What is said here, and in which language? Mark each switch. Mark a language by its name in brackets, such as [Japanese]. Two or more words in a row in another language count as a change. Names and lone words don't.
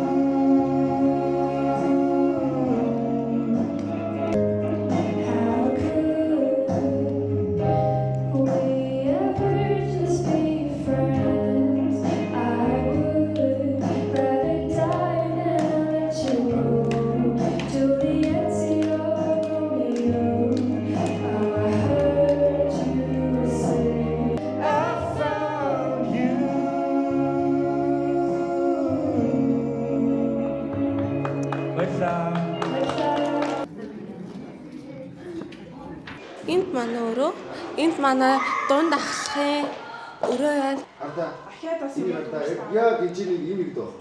[English] How could we ever just be friends? I would rather die than let you go. Juliet, Romeo, I heard you say. I found you. [Mongolian] Энд манай өрөө, энд манай дунд ахлахын өрөө байна. Яг энэ чинь ийм гэдэг байхгүй.